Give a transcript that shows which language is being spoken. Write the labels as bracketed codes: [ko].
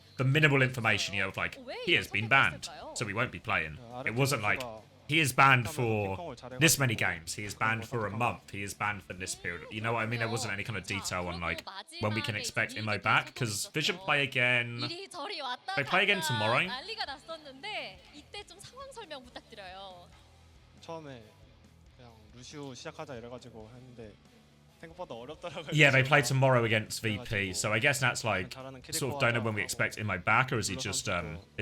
[en] the minimal information, you know, of like, he has been banned, so we won't be playing. It wasn't like, he is banned for this many games, he is banned for a month, he is banned for this period. You know what I mean? There wasn't any kind of detail on like when we can expect Immo back, because Vision play again. They play again tomorrow. [ko] 난리가 났었는데 이때 좀 상황 설명 부탁드려요. 처음에 그냥 루시우 시작하자 이래가지고 했는데 생각보다 어렵더라고요. [en] Yeah, they play tomorrow against VP, so I guess that's like sort of don't know when we expect Immo back, or is he just gone?